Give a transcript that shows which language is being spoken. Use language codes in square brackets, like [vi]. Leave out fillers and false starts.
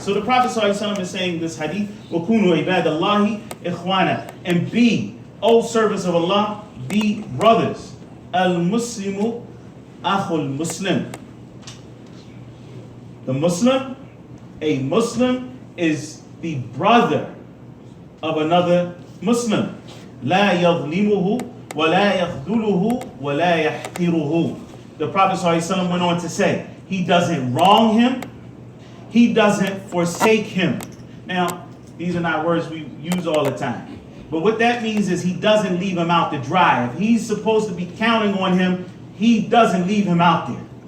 [en] So the Prophet ﷺ is saying this hadith, [ar] وَكُونُوا عِبَادَ اللَّهِ إِخْوَانًا. [en] And be, O servants of Allah, the brothers. [ar] Al-Muslimu akhul Muslim. [en] The Muslim, a Muslim is the brother of another Muslim. [ar] لا يظلمه ولا يخذله ولا يحقره. [en] The Prophet ﷺ went on to say, he doesn't wrong him, he doesn't forsake him. Now, these are not words we use all the time. But what that means is he doesn't leave him out to dry. If he's supposed to be counting on him, he doesn't leave him out there.